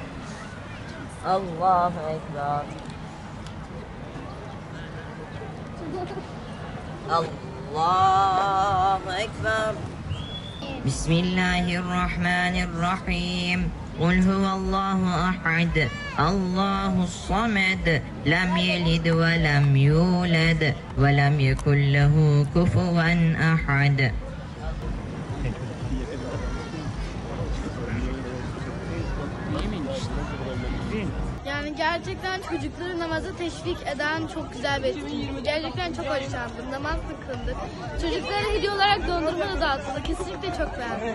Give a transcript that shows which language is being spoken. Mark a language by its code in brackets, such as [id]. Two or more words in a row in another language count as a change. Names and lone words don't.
[ar] الله أكبر. الله أكبر. بسم الله الرحمن الرحيم. قل هو الله أحد الله الصمد لم يلد ولم يولد ولم يكن له كفوا أحد. [tr] Yani gerçekten çocukları namaza teşvik eden çok güzel bir etkinlik. Gerçekten çok hoşlandım. Namaz da kıldık. Çocuklara hediye olarak dondurma da dağıtıldı. Kesinlikle çok beğendim.